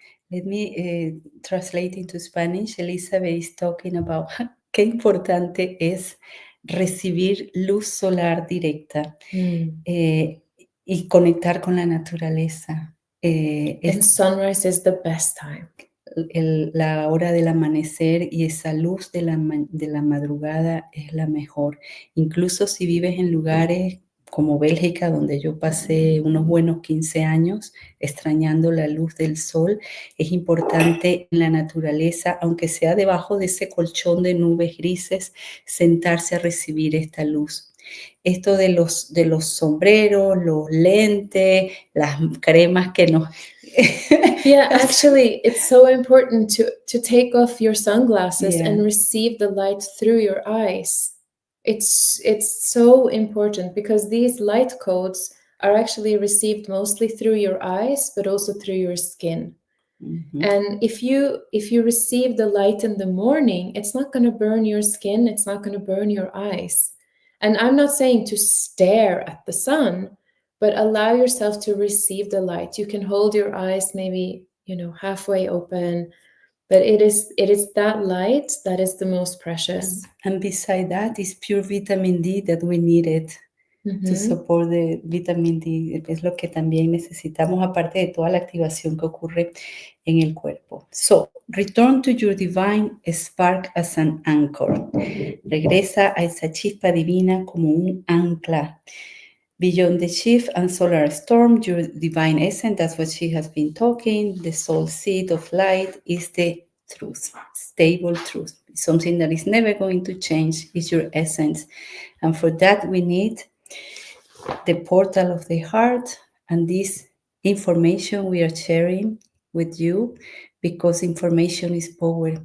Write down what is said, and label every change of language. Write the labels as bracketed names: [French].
[English] Let me translate into Spanish. Elizabeth is talking about [Spanish] qué importante es recibir luz solar directa y conectar con la naturaleza. [English] And sunrise is the best time. [Spanish] La hora del amanecer y esa luz de la madrugada es la mejor. Incluso si vives en lugares como Bélgica, donde yo pasé unos buenos 15 años extrañando la luz del sol, es importante en la naturaleza, aunque sea debajo de ese colchón de nubes grises, sentarse a recibir esta luz. Esto de los sombreros, los lentes, las cremas que nos... [English] Yeah, actually, it's so important to take off your sunglasses and receive the light through your eyes. It's so important, because these light codes are actually received mostly through your eyes, but also through your skin. Mm-hmm. And if you receive the light in the morning, it's not going to burn your skin, it's not going to burn your eyes. And I'm not saying to stare at the sun, but allow yourself to receive the light. You can hold your eyes maybe, halfway open, but it is that light that is the most precious. And beside that is pure vitamin D that we needed to support the vitamin D. [Spanish] Es lo que también necesitamos, aparte de toda la activación que ocurre en el cuerpo. [English] So, return to your divine spark as an anchor. [Spanish] Regresa a esa chispa divina como un ancla. [English] Beyond the shift and solar storm, your divine essence, that's what she has been talking, the soul seed of light is the truth, stable truth. Something that is never going to change is your essence. And for that, we need the portal of the heart and this information we are sharing with you, because information is power.